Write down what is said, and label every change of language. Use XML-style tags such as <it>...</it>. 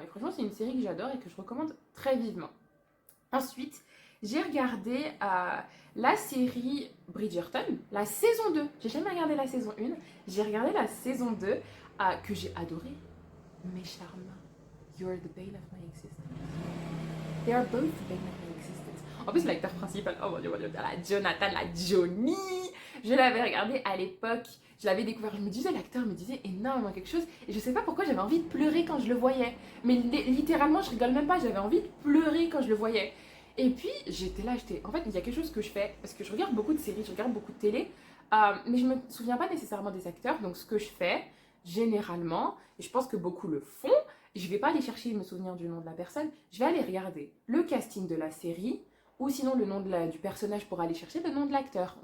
<fr>Et franchement, c'est une série que j'adore et que je recommande très vivement. Ensuite, j'ai regardé la série Bridgerton, la saison 2. J'ai jamais regardé la saison 1. J'ai regardé la saison 2 que j'ai adorée. Mes charmes,</fr> <en>you're the bane of my existence. They are both the bane of my existence.</en> <fr>En plus, l'acteur principal, oh mon dieu, la Jonathan, la Johnny, je l'avais regardé à l'époque, je l'avais découvert, je me disais, l'acteur me disait énormément quelque chose, et je sais pas pourquoi j'avais envie de pleurer quand je le voyais. Mais littéralement, je rigole même pas, j'avais envie de pleurer quand je le voyais. Et puis, en fait, il y a quelque chose que je fais, parce que je regarde beaucoup de séries, je regarde beaucoup de télé, mais je me souviens pas nécessairement des acteurs, donc ce que je fais, généralement, et je pense que beaucoup le font, je vais pas aller chercher me souvenir du nom de la personne, je vais aller regarder le casting de la série, ou sinon le nom du personnage pour aller chercher le nom de l'acteur.</fr>